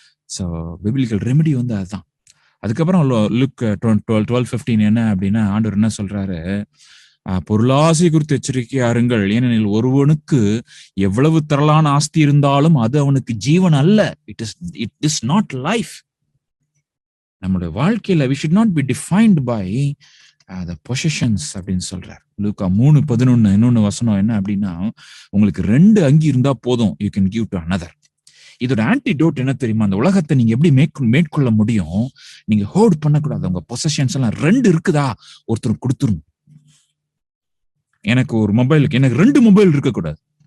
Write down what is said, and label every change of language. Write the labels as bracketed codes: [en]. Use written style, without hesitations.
[ta] So biblical remedy வந்து அதுதான். அதுக்கப்புறம் லுக் 12:15 என்ன அப்படின்னா, ஆண்டவர் என்ன சொல்றாரு? பொருளாசை குறித்து எச்சரிக்கையாருங்கள், ஏனெனில் ஒருவனுக்கு எவ்வளவு திரளான ஆஸ்தி இருந்தாலும் அது அவனுக்கு ஜீவன் அல்ல. [en] It is not life. [ta] நம்முடைய வாழ்க்கையில [en] we should not be defined by the possessions [ta] அப்படின்னு சொல்றார். லூக்கா 3:11 இன்னொன்னு வசனம் என்ன அப்படின்னா, உங்களுக்கு 2 அங்கி இருந்தா போதும், [en] you can give to another. [ta] இதோட ஆன்டிடோட் என்ன தெரியுமா? அந்த உலகத்தை நீங்க எப்படி மேற்கொள்ள முடியும்? நீங்க ஹோல்ட் பண்ணக்கூடாது. உங்க பொசஷன்ஸ் எல்லாம் 2 இருக்குதா, ஒருத்தர் கொடுத்துரும். எனக்கு ஒரு மொபைலுக்கு எனக்கு 2 மொபைல் இருக்கக்கூடாது.